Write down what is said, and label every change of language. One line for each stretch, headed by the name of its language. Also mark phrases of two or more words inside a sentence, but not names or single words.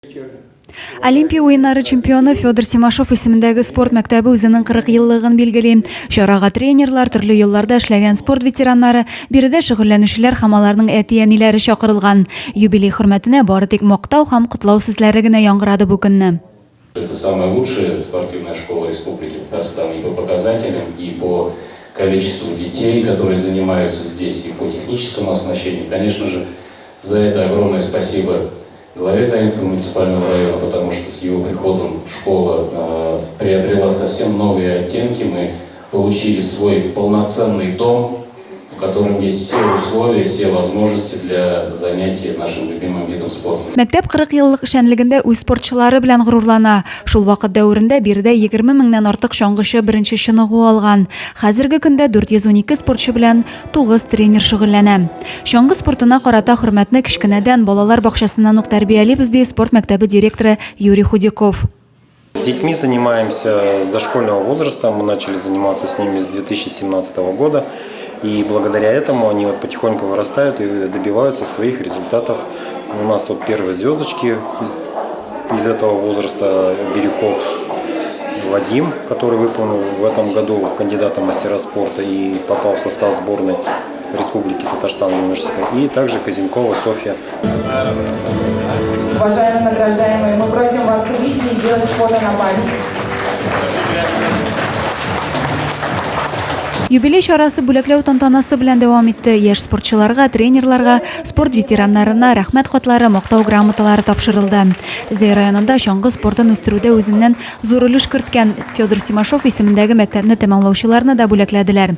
Tatar: Олимпия уеннары чемпионы Федор Семашов исемендәге спорт мәктәбе үзенең 40 еллыгын билгели. Шарага тренерлар, төрле елларда эшләгән спорт ветераннары, биредә шөгыльләнүчеләр һәм аларның әти-әниләре чакырылган. Юбилей хөрмәтенә бары тик мактау һәм котлау сүзләре генә яңгырады бу көнне.
Russian: Это самая лучшая спортивная школа Республики Татарстан и по показателям, и по количеству детей, которые занимаются здесь, и по техническому оснащению. Конечно же, за это огромное спасибо главе Заинского муниципального района, потому что с его приходом школа приобрела совсем новые оттенки. Мы получили свой полноценный дом, в котором есть все условия, все возможности для занятий нашим любимым видом спорта.
Tatar: Мәктәп 40 еллык эшчәнлегендә үз спортчылары белән горурлана. Шул вакыт дәверендә биредә 20 меңнән артык чаңгычы беренче чыныгу алган. Хәзерге көндә 412 спортчы белән 9 тренер шөгыльләнә. Чаңгы спортына карата хөрмәтне кичкенәдән балалар бакчасыннан ук тәрбиялибез ди спорт мәктәбе директоры Юрий Худяков.
Russian: С детьми занимаемся с дошкольного возраста, мы начали заниматься с ними с 2017 года. И благодаря этому они потихоньку вырастают и добиваются своих результатов. У нас первые звездочки из этого возраста Бирюков Вадим, который выполнил в этом году кандидата мастера спорта и попал в состав сборной Республики Татарстан юношеской. И также Казинкова Софья. Уважаемые награждаемые, мы просим вас выйти и сделать фото на память.
Tatar: Юбилей чарасы бүләкләү тантанасы белән дәвам итте. Яшь спортчыларга, тренерларга, спорт ветераннарына рәхмәт хатлары, мактау грамоталары тапшырылды. Зәй районында чаңгы спортын үстерүдә үзеннән зур өлеш керткән Федор Семашов исемендәге мәктәпне тәмамлаучыларны да бүләкләделәр.